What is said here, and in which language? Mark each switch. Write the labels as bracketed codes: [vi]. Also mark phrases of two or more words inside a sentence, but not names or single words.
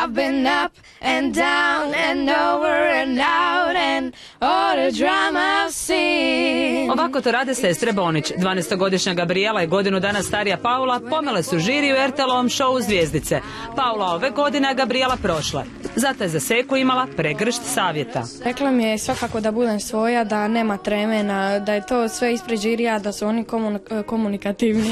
[en] I've been up and down and over and out and all the drama I've seen. [hr] Ovako to rade sestre Bonić. 12-godišnja Gabriela i godinu dana starija Paula pomele su žiri u RTL-ovom šovu Zvijezdice. Paula ove godine, a Gabriela prošle. Zato je za Seku imala pregršt savjeta. Rekla mi je svakako da budem svoja, da nema tremena, da je to sve ispred žirija, da su oni komunikativni.